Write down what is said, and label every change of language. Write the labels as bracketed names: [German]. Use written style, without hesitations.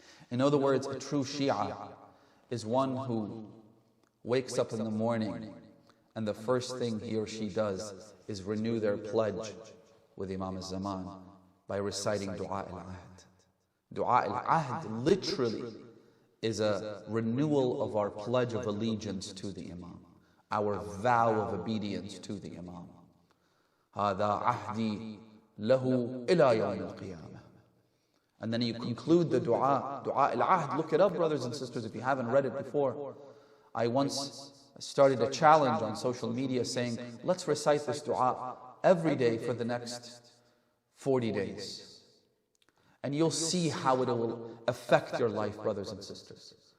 [English] In other words, a true Shia is one who wakes up in the morning and the first thing he or she does is renew their pledge with Imam al-Zaman by reciting Dua al-Ahd. Dua al-Ahd literally is a renewal of our pledge of allegiance to the Imam, our vow of obedience to the Imam. [Arabic] هذا عهدي له إلى يوم القيامة. [English] And then you conclude the dua, Dua al-Ahd. Look it up, brothers and sisters, if you haven't read it before. I once started a challenge on social media saying, let's recite this dua every day for the next 40 days. And you'll see how it will affect your life, brothers and sisters.